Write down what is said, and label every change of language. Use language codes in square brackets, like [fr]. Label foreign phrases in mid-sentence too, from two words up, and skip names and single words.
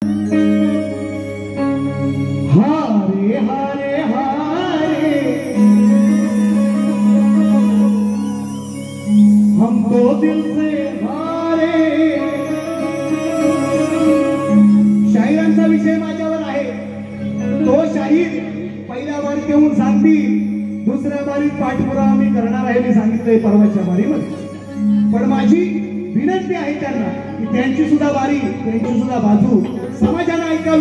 [hi] हारे हारे हारे हम तो दिल से हारे। [mr] शाहिरांचा विषय माझ्यावर आहे। तो शाहीर पहिल्या बारीत येऊन सांगतील, दुसऱ्या बारीत पाठपुरावा मी करणार आहे, मी सांगितलंय परवाच्या बारीमध्ये। पण माझी विनंती आहे त्यांना की त्यांची सुद्धा बारी, त्यांची सुद्धा बाजू समाजाने ऐकावी।